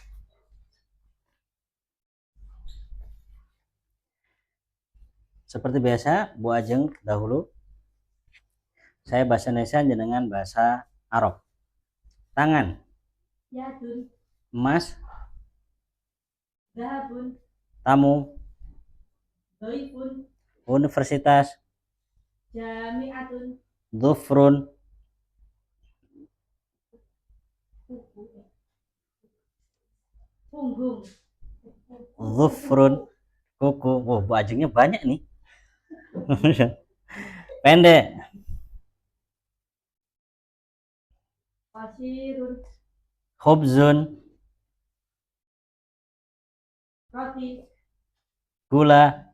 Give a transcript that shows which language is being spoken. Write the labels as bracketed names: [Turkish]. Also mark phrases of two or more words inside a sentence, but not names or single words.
[Indonesian] Seperti biasa, Bu Ajeng dahulu. Saya bahasa Indonesia dengan bahasa Arab. Tangan. [Arabic] Yadun. [Indonesian] Emas. [Arabic] Zahabun. [Indonesian] Tamu. [Arabic] Doifun. [Indonesian] Universitas. [Arabic] Jami'atun. Dhufrun. [Indonesian] Punggung. Dhufrun. Kuku. Bu Ajengnya banyak nih. Pendek. [Arabic] Qasirun. Khubzun. [Indonesian] Roti. Gula.